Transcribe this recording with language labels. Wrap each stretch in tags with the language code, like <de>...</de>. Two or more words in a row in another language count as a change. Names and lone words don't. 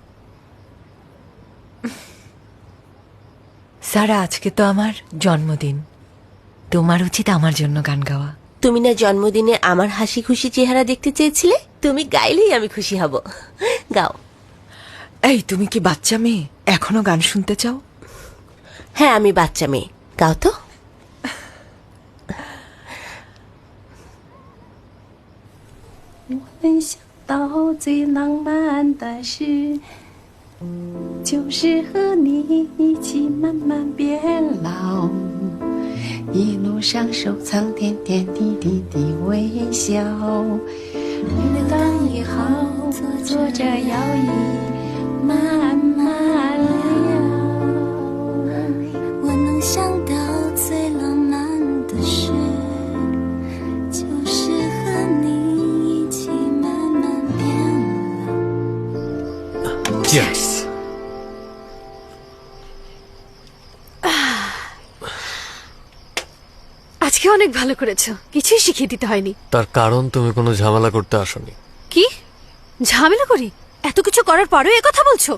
<bn>সারা, আজকে তো আমার জন্মদিন, তোমার উচিত আমার জন্য গান গাওয়া। তুমি না জন্মদিনে আমার হাসি খুশি চেহারা দেখতে চেয়েছিলে? তুমি গাইলেই আমি খুশি হব। গাও। এই, তুমি কি বাচ্চা মেয়ে, এখনো গান শুনতে চাও? হ্যাঁ, আমি বাচ্চা মেয়ে। গাও তো।</bn> <zh>我能想到最浪漫的事，就是和你一起慢慢变老，一路上收藏点点滴滴的微笑。每当以后坐着摇椅慢慢聊，我能想到最浪漫的事，就是和你一起慢慢变老。</zh> <en>Yes.</en> <bn>আজকে অনেক ভালো করেছো, কিছুই শিখিয়ে দিতে হয়নি। তার কারণ তুমি কোনো ঝামেলা করতে আসোনি। কি ঝামেলা করি? এত কিছু করার পরেও এ কথা বলছো?</bn>